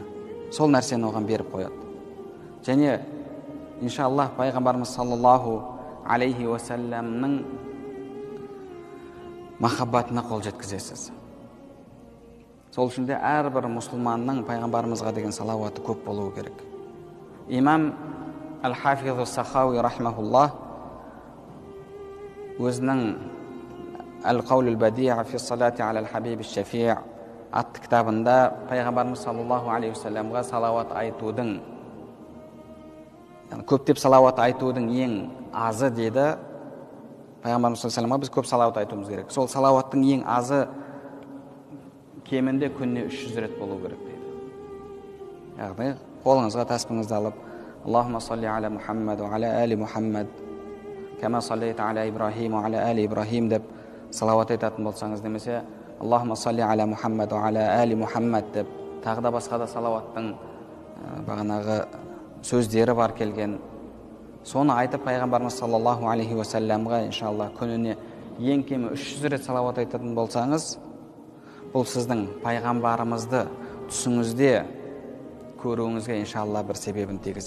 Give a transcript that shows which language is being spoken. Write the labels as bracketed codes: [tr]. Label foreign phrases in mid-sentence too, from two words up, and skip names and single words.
[kk] Сол нәрсені оған беріп қояды. Және иншаллах пайғамбарымыз [ar] صلى الله عليه وسلم [kk] махаббатына қол жеткізесіз. Сол үшін де әрбір мұсылманның пайғамбарымызға деген салауаты көп болуы керек. Имам Ал-Хафизу Сахауи рахмахуллах өзінің Al-Qawlul Badi'a fi salati ala al-Habib al-Shafi' атты кітабында пайғамбарымыз [ar] صلى الله عليه وسلم [kk] салауат айтудың, көптеп салауат айтудың ең азы деді. Пайғамбарымыз [ar] صلى الله عليه وسلم [kk] біз көп салауат айтуымыз керек. Сол салауаттың ең азы кемінде күніне 300 рет болу керек дейді. Яғни қолыңызға таспыңызды алып, [ar] اللهم صل على محمد وعلى آل محمد كما صليت على إبراهيم وعلى آل إبراهيم [kk] деп салауат айтатын болсаңыз, немесе [ar] اللهم صل على محمد وعلى آل محمد [kk] деп тағы да басқа да салауаттың бағанағы сөздері бар келген. Соны айтып пайғамбарымыз [ar] صلى الله عليه وسلم [kk] иншалла күніне ең кемі 300 рет салауат айтатын болсаңыз, бұл сіздің пайғамбарымызды түсіңізде көруіңізге иншалла бір себебін тигізеді.